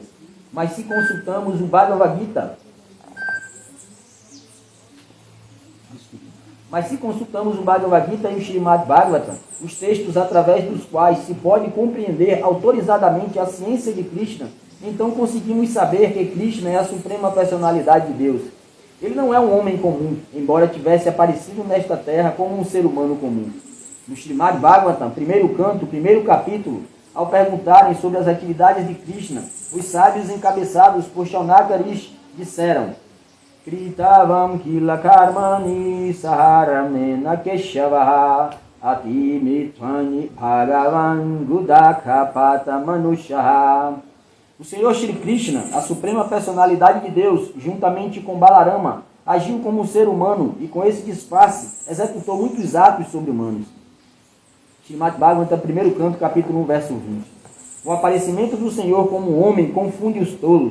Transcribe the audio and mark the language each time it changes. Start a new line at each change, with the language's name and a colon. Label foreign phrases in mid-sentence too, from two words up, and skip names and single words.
Portuguese: Mas se consultamos o Bhagavad Gita, e o Srimad Bhagavatam, os textos através dos quais se pode compreender autorizadamente a ciência de Krishna, então conseguimos saber que Krishna é a suprema personalidade de Deus. Ele não é um homem comum, embora tivesse aparecido nesta terra como um ser humano comum. No Srimad Bhagavatam, primeiro canto, primeiro capítulo, ao perguntarem sobre as atividades de Krishna, os sábios encabeçados por Shaunaka-rishi disseram:
Sanskrit: Kritavam kila karmani saharamena keshavaha ati mitvani bhagavan gudakapata manushaha.
Portuguese: O Senhor Shri Krishna, a suprema personalidade de Deus, juntamente com Balarama, agiu como um ser humano e com esse disfarce executou muitos atos sobre-humanos. Srimad Bhagavatam, primeiro canto, capítulo 1, verso 20. O aparecimento do Senhor como homem confunde os tolos.